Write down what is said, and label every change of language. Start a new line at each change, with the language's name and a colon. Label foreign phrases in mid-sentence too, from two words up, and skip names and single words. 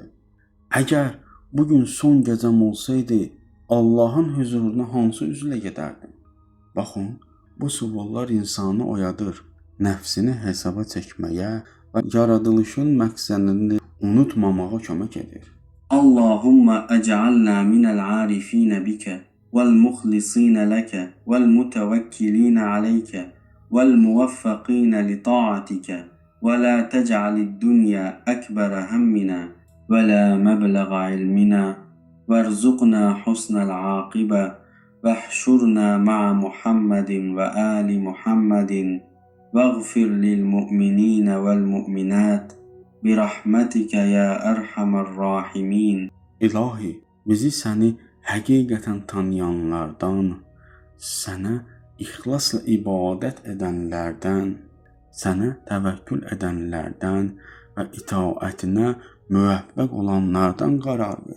Azerbaijani: Əgər bugün son gecəm olsaydı, Allahın huzuruna hansı üzlə gedərdim? Baxın, bu suallar insanı oyadır, nəfsini hesaba çəkməyə və yaradılışın məqsədini unutmamağa kömək edir.
Arabic: اللهم اجعلنا من العارفين بك والمخلصين لك والمتوكلين عليك والموفقين لطاعتك ولا تجعل الدنيا أكبر همنا ولا مبلغ علمنا وارزقنا حسن العاقبة واحشرنا مع محمد وآل محمد واغفر للمؤمنين والمؤمنات برحمتك يا أرحم الراحمين.
Azerbaijani: İlahi, bizi səni həqiqətən tanıyanlardan, sənə ixlasla ibadət edənlərdən, sənə təvəkkül edənlərdən və itaətinə müvəffəq olanlardan qərar ver.